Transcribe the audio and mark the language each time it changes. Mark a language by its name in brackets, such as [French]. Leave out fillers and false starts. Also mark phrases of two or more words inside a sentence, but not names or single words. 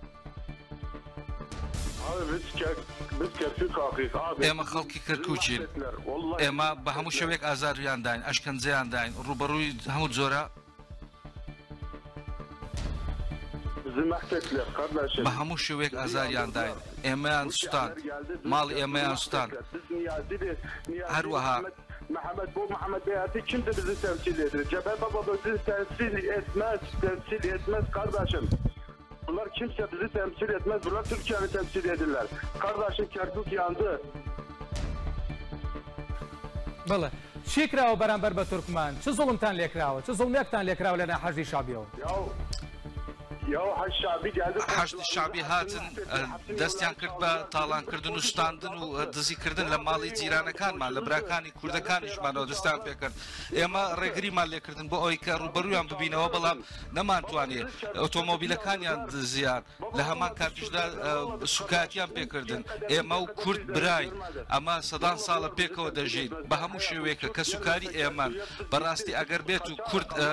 [Central Kurdish] ئێمە خەڵکی کەرکووکین ئێمە بە هەموو شەوێک ئازاریان داین ئەشکەنجەیان داین ڕوبەڕووی هەموو جۆرە بە هەموو شوێک ئازاریان داین ئێمەیان سوستان ماڵی ئێمەیان سوستان هەروەها [Turkish] Muhammed Beyati kimdir bizi temsil ediyor? Cephe Baba bizi temsil etmez kardeşim. Bunlar kimse bizi temsil etmez. Bunlar Türkiye'ni temsil edirler. Kardeşim Kerkuk yandı. [Central Kurdish] بەڵێ چی کراوە بەرامبەر بە تورکمان چ زوڵمتان لێکراوە چ زوڵمێکتان لێکراوە لەناو حەشدی شابیەوە حەشدی شعبی هاتن دەستیان کرد بە تاڵانکردن و شتاندن و دزیکردن لە ماڵی جیرانەکانمان لە براکانی کوردەکانیشمانەوە دەستان پێکرد ئێمە ڕێگریمان لێکردن بۆ ئەوەی کە ڕوبەرویان ببینەوە بەڵام نەمانتوانێت ئۆتۆمۆبیلەکانیان دزیان لە هەمان کاتیشدا سوکاتیان پێکردن ئێمە و کورد برای ئەمە سەدان ساڵە پێکەوە دەژین بە هەموو شێوەیەکە کە سوکاری ئێمان بەڕاستی ئەگەر بێت و کورد